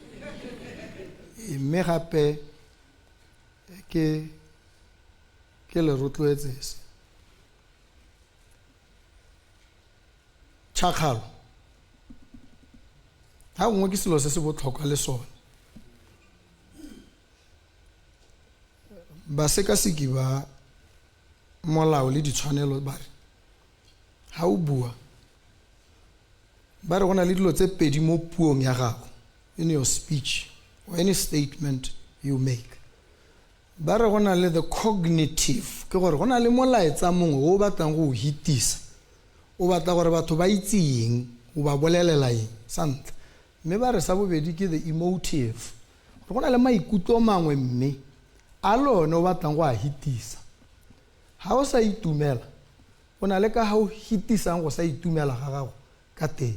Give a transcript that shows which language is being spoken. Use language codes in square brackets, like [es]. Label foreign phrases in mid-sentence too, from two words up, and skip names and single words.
[tn] Mme gape ke le rotloetse se tšhakgalo ga gongwe ke selo se se botlhokwa le sone. Basekaseki ba molao le ditshwanelo ba re ga o bua ba re go na le dilo tse pedi mo puong ya gago, [en] in your speech or any statement you make. [tn] Ba re go na le [en] the cognitive, [tn] ke gore go na le molaetsa mongwe o batlang go o hitisa, o batla gore batho ba itse eng, o ba bolelela eng sa ntlha. Mme ba re sa bobedi ke [en] the emotive, [tn] go na le maikutlo mangwe mme a lone o batlang go a hitisa. Ha o sa itumela o na le ka ha o hitisang go sa itumela ga gago ka teng.